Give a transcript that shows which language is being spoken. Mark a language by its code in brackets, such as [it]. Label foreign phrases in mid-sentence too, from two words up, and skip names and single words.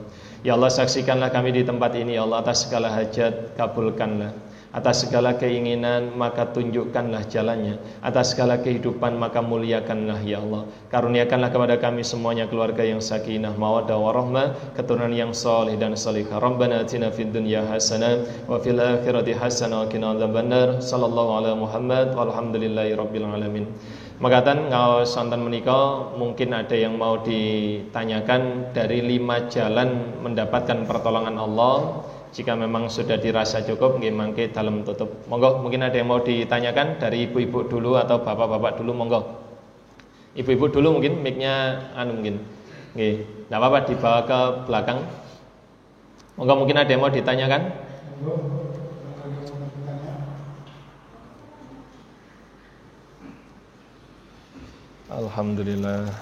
[ar] يا الله, [id] saksikanlah kami di tempat ini [ar] يا الله, [id] atas segala hajat kabulkanlah. Atas segala keinginan maka tunjukkanlah jalannya. Atas segala kehidupan maka muliakanlah [ar] يا الله. [id] Karuniakanlah kepada kami semuanya keluarga yang sakinah, [ar] مودة ورحمة, [id] keturunan yang saleh dan salihah. [ar] ربنا آتنا في الدنيا حسنة وفي الآخرة حسنة وقنا عذاب النار. صلى الله على محمد والحمد لله رب العالمين. [jv] Makaten ngaos sonten menika [id] mungkin ada yang mau ditanyakan dari 5 jalan mendapatkan pertolongan Allah. Jika memang sudah dirasa cukup, [jv] nggih mangke dalam tutup. [id] Monggo, mungkin ada yang mau ditanyakan dari ibu-ibu dulu atau bapak-bapak dulu, monggo. Ibu-ibu dulu mungkin mic-nya mungkin. Nggih, enggak apa-apa dibawa ke belakang. Monggo, mungkin ada yang mau ditanyakan? Alhamdulillah.